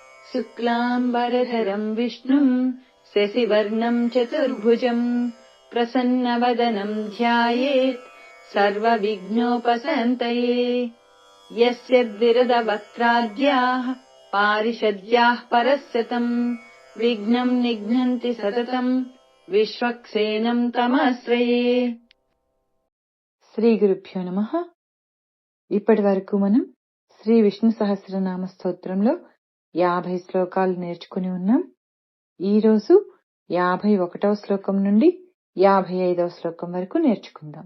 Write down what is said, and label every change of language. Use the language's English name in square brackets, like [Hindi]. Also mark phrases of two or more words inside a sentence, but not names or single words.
[Sanskrit] शुक्लाम्बरधरम् विष्णुम् शशिवर्णम् चतुर्भुजम् प्रसन्नवदनम् ध्यायेत् सर्वविघ्नोपशान्तये। यस्य द्विरदवक्त्राद्याः पारिषद्याः परस्यतम् विघ्नम् निघ्नन्ति सततम् विश्वक्सेनम् तमाश्रये। శ్రీ గురుభ్యో నమః. [Telugu] ఇప్పటి వరకు మనం శ్రీ విష్ణు సహస్రనామ స్తోత్రంలో 50 శ్లోకాలు నేర్చుకుని ఉన్నాం. ఈరోజు 51వ శ్లోకం నుండి 55వ శ్లోకం వరకు నేర్చుకుందాం.